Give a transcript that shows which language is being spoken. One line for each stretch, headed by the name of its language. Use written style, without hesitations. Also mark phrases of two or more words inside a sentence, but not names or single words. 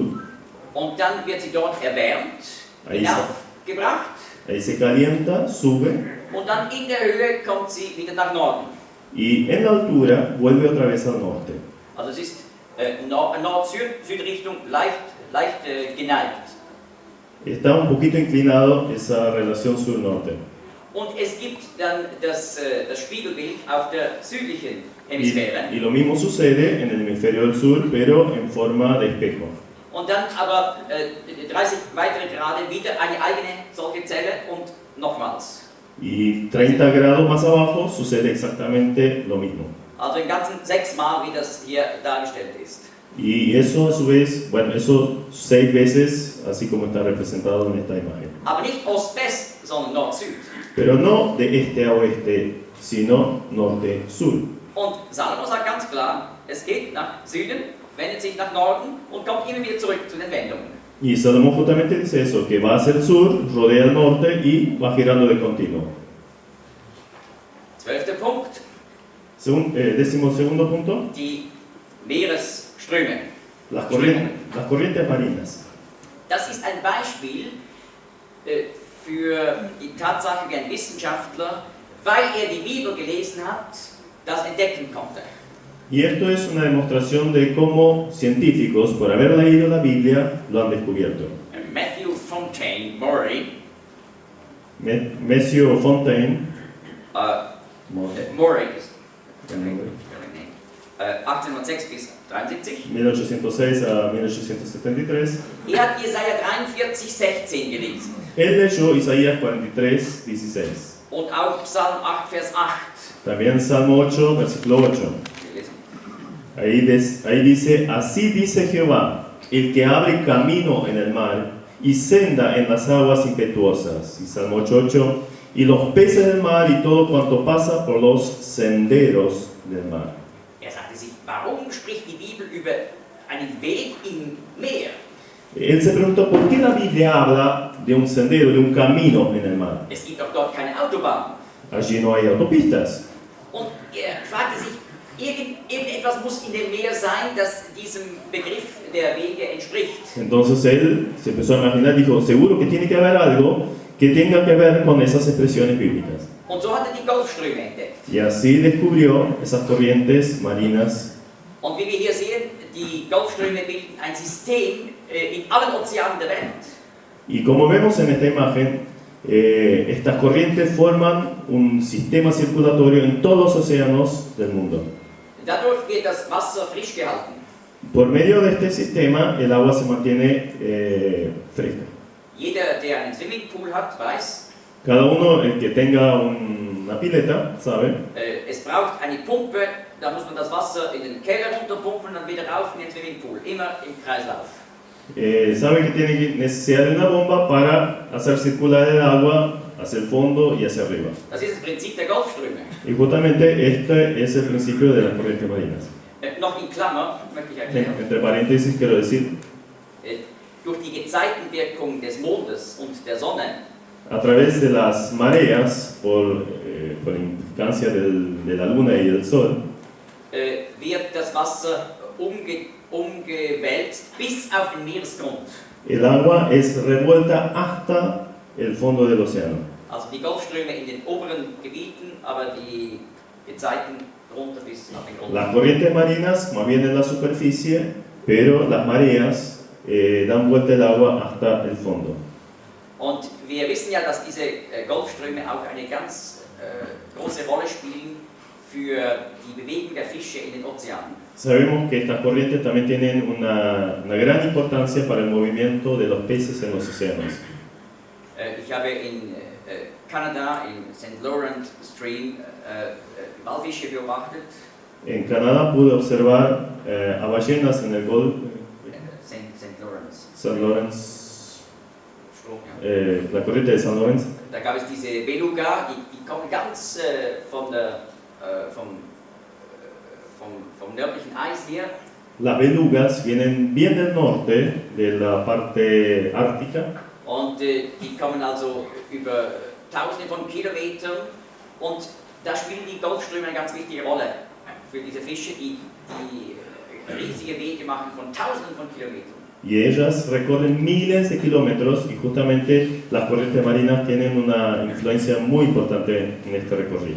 German: und dann wird sie dort erwärmt,
Spanish: Ahí
German: hinaufgebracht
Spanish: ahí se calienta, sube
German: und dann in der Höhe kommt sie wieder nach Norden.
Spanish: y en la altura vuelve otra vez al norte.
German: Also es ist Nord-Süd-Richtung leicht geneigt.
Spanish: Está un poquito inclinado esa relación sur-norte.
German: Und es gibt dann das Spiegelbild auf der südlichen Hemisphäre.
Spanish: Y lo mismo sucede en el hemisferio del sur, pero en forma de espejo.
German: Und dann aber 30 weitere Grade wieder eine eigene solche Zelle und nochmals.
Spanish: Y 30 grados más abajo sucede exactamente lo mismo.
German: Also im Ganzen 6 Mal, wie das hier dargestellt ist.
Spanish: Y eso a su vez, bueno, eso 6 veces, así como está representado en esta imagen.
German: Aber nicht Ost-West, sondern Nord-Süd.
Spanish: Pero no de este a oeste, sino norte-sur.
German: Und Salomo sagt ganz klar, es geht nach Süden, wendet sich nach Norden und kommt immer wieder zurück zu den Wendungen.
Spanish: Y Salomón justamente dice eso, que va hacia el sur, rodea el norte y va girando de continuo.
German: 12. Punkt,
Spanish: 12º punto,
German: die Meeresströme.
Spanish: las corrientes marinas.
German: Das ist ein Beispiel für die Tatsache, wie ein Wissenschaftler, weil er die Bibel gelesen hat, das entdecken konnte.
Spanish: Y esto es una demostración de cómo científicos, por haber leído la Biblia, lo han descubierto.
German: Matthew Fontaine Maury,
Spanish: Matthew Fontaine,
German: Maury ist 1806 bis 73.
Spanish: 1806 a 1873,
German: Er hat Jesaja 43, 16 gelesen
Spanish: él leyó Isaías 43, 16.
German: und auch Psalm 8, Vers 8
Spanish: También Salmo 8, versículo 8.
German: gelesen.
Spanish: Ahí dice, así dice Jehová, el que abre camino en el mar y senda en las aguas impetuosas. Y Salmo 8:8, y los peces del mar y todo cuanto pasa por los senderos del mar.
German: Er sagte sich, warum spricht die Bibel über einen Weg im Meer?
Spanish: Él se preguntó, ¿por qué la Biblia habla de un sendero, de un camino en el mar?
German: Es gibt doch dort keine Autobahn.
Spanish: Allí no hay autopistas.
German: Und er fragte sich, irgendetwas muss in dem Meer sein, das diesem Begriff der Wege entspricht.
Spanish: Entonces él se empezó a imaginar, dijo, seguro que tiene que haber algo que tenga que ver con esas expresiones bíblicas.
German: Und so hat er die Golfströme entdeckt.
Spanish: Y así descubrió esas corrientes marinas.
German: Und wie wir hier sehen, die Golfströme bilden ein System in allen Ozeanen der Welt.
Spanish: Y como vemos en esta imagen, estas corrientes forman un sistema circulatorio en todos los océanos del mundo.
German: Dadurch wird das Wasser frisch gehalten.
Spanish: Por medio de este sistema, el agua se mantiene fresca.
German: Jeder, der einen Swimmingpool hat, weiß,
Spanish: Cada uno, el que tenga una pileta, sabe,
German: es braucht eine Pumpe, da muss man das Wasser in den Keller runterpumpen und dann wieder rauf in den Swimmingpool, immer im Kreislauf.
Spanish: sabe que tiene necesidad de una bomba para hacer circular el agua hacia el fondo y hacia arriba.
German: Das ist das Prinzip der Golfströme.
Spanish: Y justamente este es el principio de las corrientes marinas.
German: Noch in Klammer möchte ich erklären,
Spanish: Entre paréntesis quiero decir,
German: durch die Gezeitenwirkung des Mondes und der Sonne
Spanish: a través de las mareas, por implicancia de la luna y del sol,
German: wird das Wasser umgewälzt bis auf den Meeresgrund.
Spanish: el agua es revuelta hasta el fondo del océano.
German: Also die Golfströme in den oberen Gebieten, aber die Gezeiten runter bis auf den Grund.
Spanish: Las corrientes marinas más bien en la superficie, pero las mareas dan vuelta el agua hasta el fondo.
German: Und wir wissen ja, dass diese Golfströme auch eine ganz große Rolle spielen für die Bewegung der Fische in den Ozeanen.
Spanish: Sabemos que estas corrientes también tienen una gran importancia para el movimiento de los peces en los océanos.
German: Ich habe in Kanada, im St. Lawrence Stream, Walfische beobachtet.
Spanish: En Canadá pude observar a ballenas en el Golfo, St. Lawrence. St. Lawrence,
German: Strom, ja.
Spanish: la corriente de San Lorenzo.
German: Da gab es diese Beluga, die kommen ganz vom nördlichen Eis her.
Spanish: Las belugas vienen bien del norte, de la parte ártica,
German: Und die kommen also über Tausende von Kilometern und da spielen die Golfströme eine ganz wichtige Rolle für diese Fische, die riesige Wege machen von Tausenden von Kilometern.
Spanish: Y ellas recorren miles de kilómetros y justamente las corrientes marinas tienen una influencia muy importante en este recorrido.